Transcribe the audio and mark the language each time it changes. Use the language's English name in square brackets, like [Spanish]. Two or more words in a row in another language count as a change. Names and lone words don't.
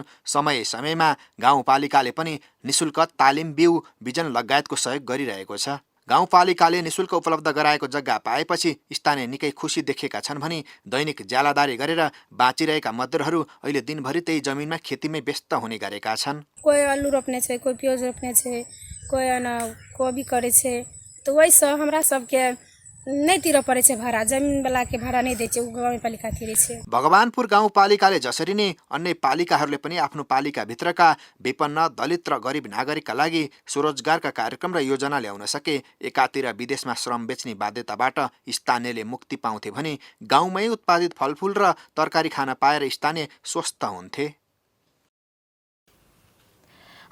[Nepali] समय समयमा गाउँपालिकाले पनि निःशुल्क तालिम, बिउ, बिजन लगायतको सहयोग गरिरहेको छ। गाउँपालिकाले निःशुल्क उपलब्ध गराएको जग्गा पाएपछि स्थानीय निकै खुसी देखेका छन् भने दैनिक ज्यालादारी गरेर बाँचिरहेका मजदुरहरू अहिले दिनभरि त्यही जमिनमा खेतीमै व्यस्त हुने गरेका छन्। [Maithili] कोही आलू रोप्ने छै, कोही प्याज रोप्ने छै, कोही कोबी करे छै। तो वैसे हमरा सबके नहीं तिर पड़े छै भाड़ा, जमीन वाला के भाड़ा नहीं दे छै, गाउँपालिका तिरे छै। [Nepali] भगवानपुर गाउँपालिकाले जसरी नै अन्य पालिकाहरूले पनि आफ्नो पालिकाभित्रका विपन्न, दलित र गरिब नागरिकका लागि स्वरोजगारका कार्यक्रम र योजना ल्याउन सके। एकातिर विदेशमा श्रम बेच्ने बाध्यताबाट स्थानीयले मुक्ति पाउँथे भने गाउँमै उत्पादित फलफूल र तरकारी खान पाएर स्थानीय स्वस्थ हुन्थे।